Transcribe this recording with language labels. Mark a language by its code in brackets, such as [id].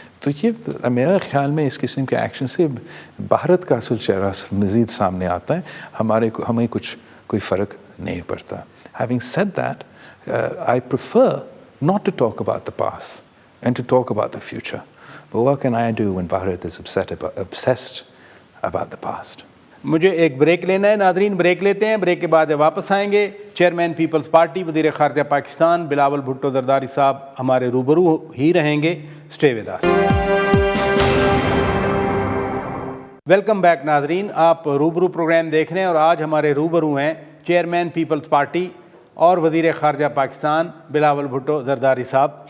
[ur] تو یہ میرا خیال میں اس قسم کے ایکشن سے بھارت کا اصل چہرہ مزید سامنے آتا ہے، ہمیں کوئی فرق نہیں پڑتا. [en] Having said that, I prefer not to talk about the past and to talk about the future. But what can I do when Bharat is obsessed about the past? [ur] مجھے ایک بریک لینا ہے. ناظرین بریک لیتے ہیں، break کے بعد جب واپس آئیں گے چیئرمین پیپلز پارٹی وزیر خارجہ پاکستان بلاول بھٹو زرداری صاحب ہمارے روبرو ہی رہیں گے. [en] Stay with us. [ur] Welcome back ناظرین, آپ روبرو پروگرام دیکھ رہے ہیں اور آج ہمارے روبرو ہیں چیئرمین پیپلز پارٹی اور وزیر خارجہ پاکستان بلاول بھٹو زرداری صاحب.